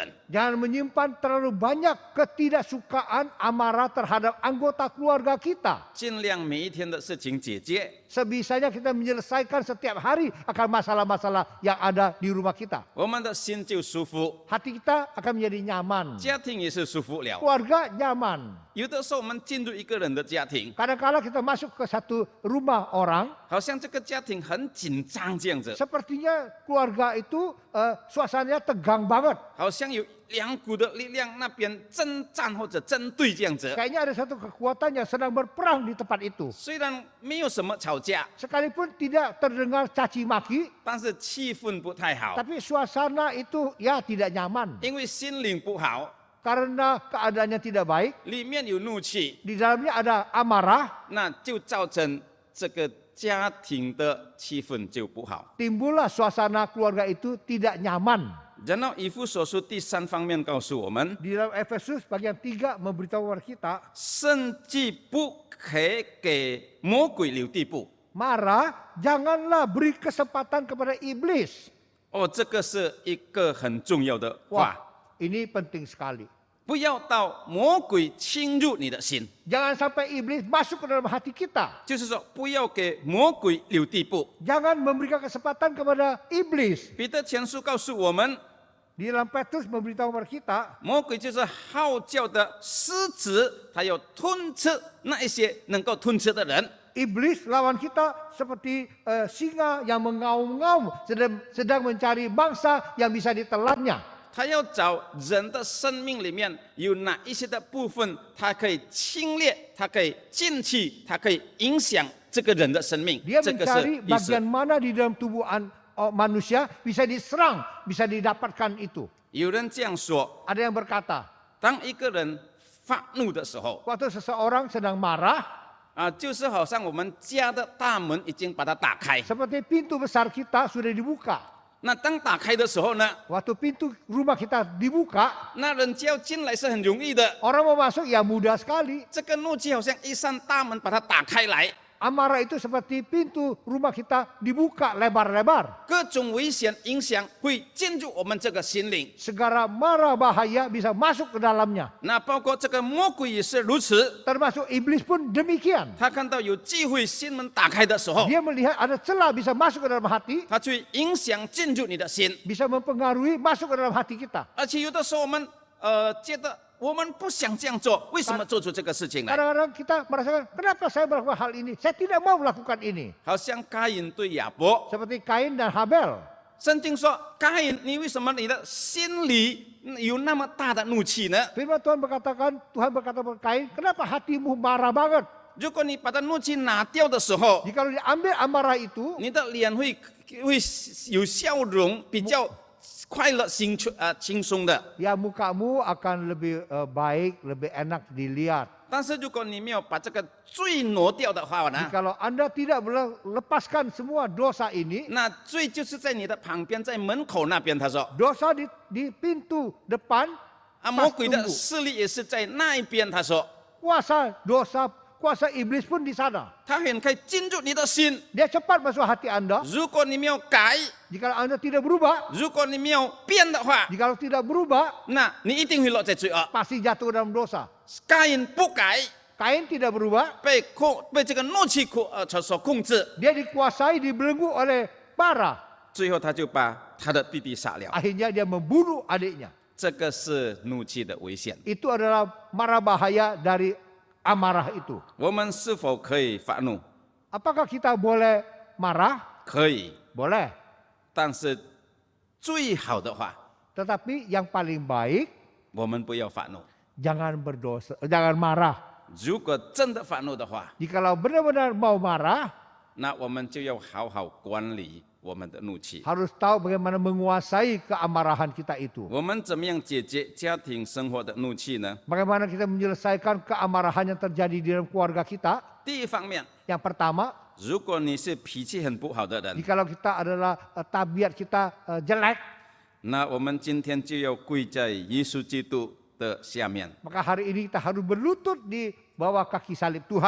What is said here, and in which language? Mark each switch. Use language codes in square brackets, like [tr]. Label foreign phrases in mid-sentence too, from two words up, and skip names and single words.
[id] Jangan menyimpan terlalu banyak ketidaksukaan amarah terhadap anggota keluarga kita. [zh] 尽量每一天的事情解决， [id] Sebisanya kita menyelesaikan setiap hari akan masalah-masalah yang ada di rumah kita. [zh] 我们的心就舒服， [id] Hati kita akan menjadi nyaman. [zh] 家庭也是舒服了。 [id] Keluarga nyaman. [zh] 有的时候我们进入一个人的家庭， [id] Kadang-kala kita masuk ke satu rumah orang, [zh] 好像这个家庭很紧张这样子， [id] Sepertinya keluarga itu suasananya tegang banget. [zh] 好像有两股的力量那边征战或者针对这样子。 [id] Kayaknya ada satu kekuatan yang sedang berperang di tempat itu. [zh] 虽然没有什么吵架， [id] Sekalipun tidak terdengar caci maki, [zh] 但是气氛不太好， [id] tapi suasana itu ya tidak nyaman. [zh] 因为心灵不好， [id] Karena keadaannya tidak baik, [zh] 里面有怒气， [id] di dalamnya ada amarah, [zh] 那就造成这个家庭的气氛就不好。 [id] timbullah suasana keluarga itu tidak nyaman. [zh] 然后以弗所书第3方面告诉我们， [id] Di dalam Efesus bagian 3 memberitahu kepada kita, [zh] 甚至不可以给魔鬼留地步。 [id] marah, janganlah beri kesempatan kepada iblis. [zh] 哦，这个是一个很重要的 [id] Wah, [zh] 话， [id] ini penting sekali. [zh] 不要到魔鬼侵入你的心， [id] Jangan sampai iblis masuk ke dalam hati kita. [zh] 就是说不要给魔鬼留地步。 [id] Jangan memberikan kesempatan kepada iblis. [zh] 彼得前书告诉我们， [id] Di dalam Petrus memberitahu kepada kita, [zh] 魔鬼就是号叫的狮子，他要吞吃那一些能够吞吃的人。 [id] iblis lawan kita seperti singa yang mengaum-ngaum sedang mencari mangsa yang bisa ditelannya. [zh] 他要找人的生命里面有哪一些的部分，他可以侵略，他可以进去，他可以影响这个人的生命。 [id] Dia [zh] 这个是 [id] mencari [zh] 意思 [id] bagian。mana di dalam tubuh manusia bisa diserang, bisa didapatkan itu. [zh] 有人这样说， [id] Ada yang berkata, [zh] 当一个人发怒的时候， [id] waktu seseorang sedang marah, [zh] 就是好像我们家的大门已经把它打开。 [id] seperti pintu besar kita sudah dibuka. [zh] 那当打开的时候呢， [id] Waktu pintu rumah kita dibuka, [zh] 那人就要进来是很容易的。 [id] orang mau masuk ya mudah sekali. [zh] 这个怒气好像一扇大门把它打开来， [id] Amarah itu seperti pintu rumah kita dibuka lebar-lebar. [zh] 各种危险影响会进入我们这个心灵。 [id] Segala mara bahaya bisa masuk ke dalamnya. [zh] 那包括这个魔鬼也是如此， [id] Termasuk iblis pun demikian. [zh] 他看到有机会心门打开的时候， [id] Dia melihat ada celah bisa masuk ke dalam hati, [zh] 他去影响进入你的心。 [id] bisa mempengaruhi masuk ke dalam hati kita. [zh] 而且有的时候我们觉得我们不想这样做，为什么做出这个事情来？ [id] Kadang-kadang kita merasakan, kenapa saya melakukan hal ini? Saya tidak mau melakukan ini. [zh] 好像该隐对亚伯， [id] Seperti Kain dan Habel. [zh] 圣经说该隐，你为什么你的心里有那么大的怒气呢？ [id] Firman Tuhan berkata kepada Kain, kenapa hatimu marah banget? [zh] 如果你把它怒气拿掉的时候， [id] Jika diambil amarah itu, [zh] 你的脸会有笑容，比较快乐、轻松的。 [id] ya mukamu akan lebih baik, lebih enak dilihat. [zh] 但是如果你没有把这个罪挪掉的话呢， [id] Kalau Anda tidak melepaskan semua dosa ini, [zh] 那罪就是在你的旁边，在门口那边。他说， [id] dosa di pintu depan, [zh] 魔鬼的势力也是在那一边。他说， [id] kuasa iblis pun di sana. [zh] 他很可以进入你的心。 [id] Dia cepat masuk hati Anda. [zh] 如果你没有改， [id] Jika Anda tidak berubah, [zh] 如果你没有变的话， [id] jika tidak berubah, [zh] 那你一定会落在罪恶。 [id] pasti jatuh dalam dosa. [zh] 该隐不改， [id] Kain tidak berubah, [zh] 被这个怒气所控制， [id] dia dikuasai, dibelenggu oleh marah. [zh] 最后他就把他的弟弟杀了。 [id] Akhirnya dia membunuh adiknya. [zh] 这个是怒气的危险。 [id] Itu adalah mara bahaya dari amarah itu. [zh] 我们是否可以发怒？ [id] Apakah kita boleh marah? [zh] 可以， [id] Boleh. [zh] 但是最好的话， [id] Tetapi yang paling baik, [zh] 我们不要发怒。 [id] jangan berdosa, jangan marah. [zh] 如果真的发怒的话， [id] Jikalau benar-benar mau marah, [zh] 那我们就要好好管理我们的怒气。 [id] harus tahu bagaimana menguasai keamarahan kita itu. [zh] 我们怎么样解决家庭生活的怒气呢？ [id] Bagaimana kita menyelesaikan keamarahan yang terjadi di dalam keluarga kita? [zh] 第一方面， [id] Yang pertama, [zh] 如果你是脾气很不好的人， [id] jikalau kita adalah tabiat kita jelek, [zh] 那我们今天就要跪在耶稣基督的下面。 [id] maka hari ini kita harus berlutut di bawah kaki salib Tuhan.